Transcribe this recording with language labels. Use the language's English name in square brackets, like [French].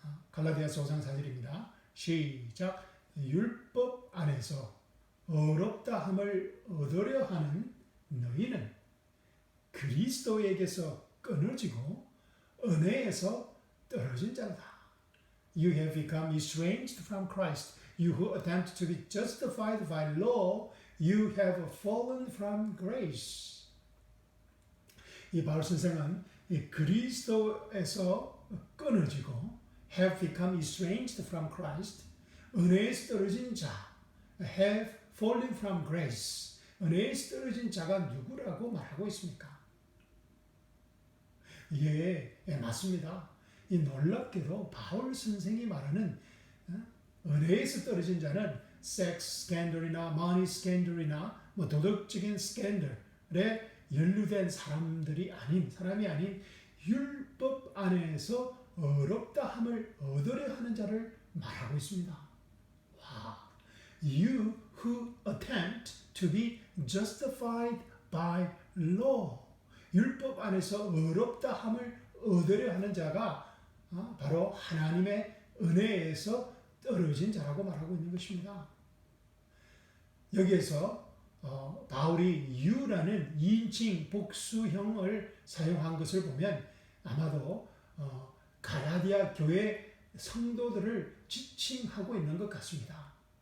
[Korean] 갈라디아서 5장 4절입니다. 시작. 율법 안에서 의롭다 함을 얻으려 하는 너희는 그리스도에게서 끊어지고 은혜에서 떨어진 자로다. [English] You have become estranged from Christ. You who attempt to be justified by law, you have fallen from grace. [Korean] 이 바울 선생은 이 그리스도에서 끊어지고 [English] have become estranged from Christ, [Korean] 은혜에서 떨어진 자, [English] have fallen from grace, [Korean] 은혜에서 떨어진 자가 누구라고 말하고 있습니까? 예, 맞습니다. 이 놀랍게도 바울 선생이 말하는 은혜에서 떨어진 자는 섹스 스캔들이나 머니 스캔들이나 도덕적인 스캔들에 연루된 사람이 아닌 율법 안에서 어렵다함을 얻으려 하는 자를 말하고 있습니다. [English] 와, you who attempt to be justified by law. [Korean] 율법 안에서 어렵다함을 얻으려 하는 자가 바로 하나님의 은혜에서 떨어진 자라고 말하고 있는 것입니다. 여기에서 바울이 you라는 2인칭 복수형을 사용한 것을 보면 아마도 갈라디아 교회 성도들을 지칭하고 있는 것 같습니다.